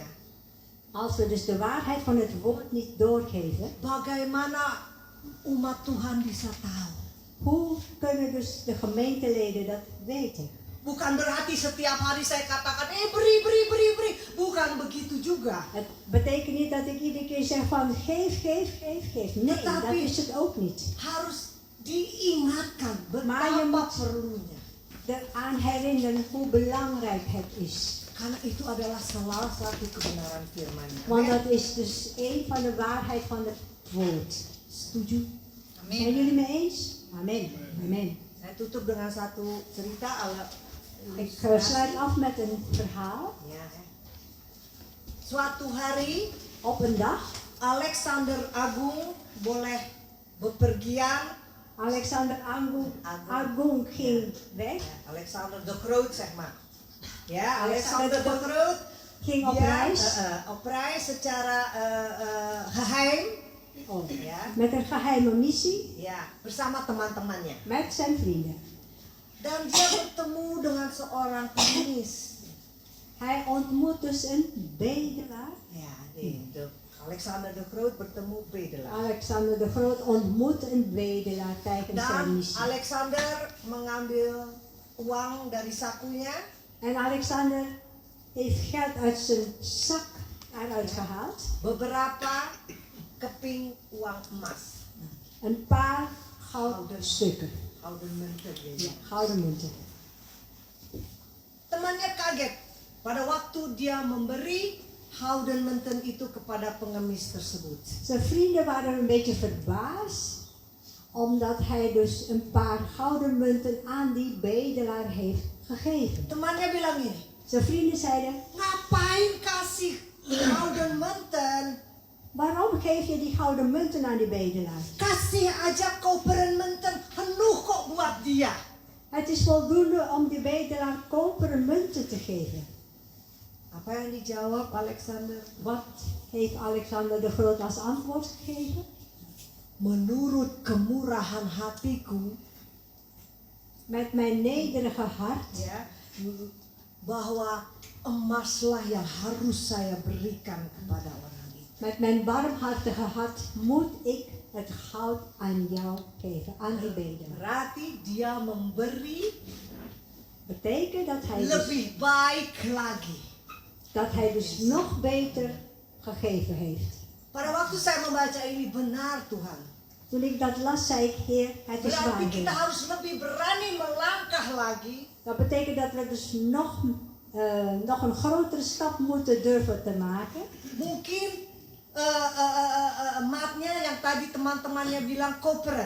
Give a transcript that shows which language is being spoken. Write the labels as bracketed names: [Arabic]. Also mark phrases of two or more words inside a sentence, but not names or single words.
[Dutch] Als we dus de waarheid van het woord niet doorgeven, [Indonesian] bagaimana umat Tuhan bisa tahu? [Dutch] hoe kunnen dus de gemeenteleden dat weten? [Indonesian] Bukan berarti setiap hari saya katakan, beri. Bukan begitu juga. [Dutch] Het betekent niet dat ik iedere keer zeg van geef. Nee, dat [Indonesian] Tetapi- [Dutch] is het ook niet. [Indonesian] Harus diingatkan [Dutch] Maar je [Indonesian] betapa [Dutch] moet [Indonesian] perlunya. [Dutch] eraan herinneren hoe belangrijk het is. [Indonesian] Karena itu adalah salah satu kebenaran firman-Nya. [Dutch] Want [Indonesian] Amin. [Dutch] dat is dus een van de waarheid van het woord. [Indonesian] Setuju? [Dutch] Zijn jullie mee eens? Amen. Amen. [Indonesian] Saya tutup dengan satu cerita [Dutch] Ik sluit af met een verhaal. [Indonesian] Ya. Suatu hari [Dutch] Op een dag, [Indonesian] Alexander Agung boleh bepergian. [Dutch] Alexander Agung ging weg. Ya, Alexander the Groot zeg maar. Ya, Alexander Alexander the Groot Ging op reis. op reis secara geheim. Oh, Ya, met een geheime missie. [Indonesian] ya bersama teman-temannya. [Dutch] Met zijn vrienden. [Indonesian] Dan dia bertemu dengan seorang pengemis. [Dutch] Hij ontmoet dus een bedelaar. [Indonesian] Ya, Alexander the Groot bertemu bedelaar. [Dutch] Alexander de Groot ontmoet een bedelaar tijdens zijn Dan missie. [Indonesian] Alexander mengambil uang dari sakunya. [Dutch] En Alexander heeft geld uit zijn zak eruit gehaald. [Indonesian] Beberapa keping uang emas. [Dutch] Een paar gouden stukken. Gouden munten. Ja, gouden munten. [Indonesian] Temannya kaget pada waktu dia memberi [Dutch] gouden munten [Indonesian] itu kepada pengemis tersebut. [Dutch] Zijn vrienden waren een beetje verbaasd. Omdat hij dus een paar gouden munten aan die bedelaar heeft gegeven. [Indonesian] Temannya bilang ini, [Dutch] Zijn vrienden zeiden, [Indonesian] ngapain kasih [Dutch] gouden munten? waarom geef je die gouden munten aan die bedelaar? [Indonesian] Kasih aja [Dutch] koperen munten, [Indonesian] genoeg kok buat dia. [Dutch] Het is voldoende om die bedelaar koperen munten te geven. [Indonesian] Apa yang dijawab Alexander? [Dutch] Wat heeft Alexander de Groot als antwoord gegeven? [Indonesian] Menurut kemurahan hatiku, [Dutch] Met mijn nederige hart, [Indonesian] ya, bahwa emaslah yang harus saya berikan kepada orang itu. [Dutch] met mijn barmhartige hart moet ik het goud aan jou geven, aan die bedelaar. [Indonesian] Berarti dia memberi [Dutch] Betekent dat hij dus, [Indonesian] lebih baik lagi. [Dutch] dat hij dus nog beter gegeven heeft. [Indonesian] Pada waktu saya membaca ini, benar Tuhan. [Dutch] Toen ik dat las, zei ik, Heer, het is waar. [Indonesian] Berarti kita [Dutch] Heer. [Indonesian] harus lebih berani melangkah lagi. [Dutch] Dat betekent dat we dus nog een grotere stap moeten durven te maken. [Indonesian] Mungkin maatnya yang tadi teman-temannya bilang koperen.